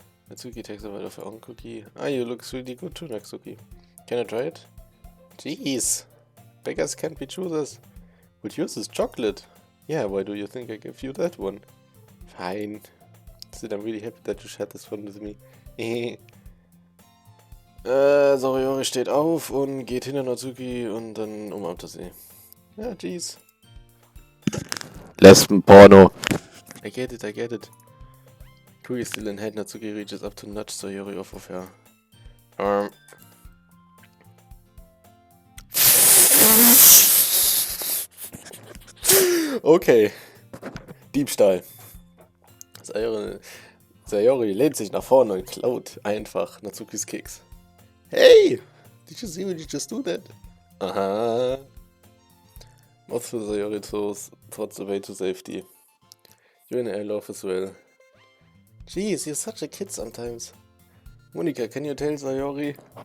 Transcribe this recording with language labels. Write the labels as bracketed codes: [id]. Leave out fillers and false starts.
[en] Natsuki takes a bite of her own cookie. You look really good too, Natsuki. Can I try it? Jeez. Beggars can't be choosers. But yours is chocolate. Yeah, why do you think I gave you that one? Fine. Sid, I'm really happy that you shared this one with me. [de] Sayori steht auf und geht hinter Natsuki und dann umarmt er sie. [en] Ja, jeez. Lesbenporno. I get it. Cookie still in hand, Natsuki reaches up to nudge Sayori off of her arm. [de] Okay. Diebstahl. Sayori lehnt sich nach vorne und klaut einfach Natsukis Keks. [en] Hey! Did you see me just do that? Aha. Moth for Sayori towards the way to safety. You and I laugh as well. Jeez, you're such a kid sometimes. Monika, can you tell Sayori?